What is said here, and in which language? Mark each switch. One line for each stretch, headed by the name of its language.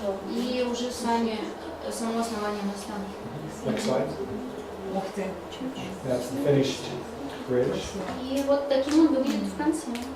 Russian: И уже само основание моста.
English: Next slide.
Russian: Ух ты.
English: That's the finished bridge.
Russian: И вот таким он выглядит в конце.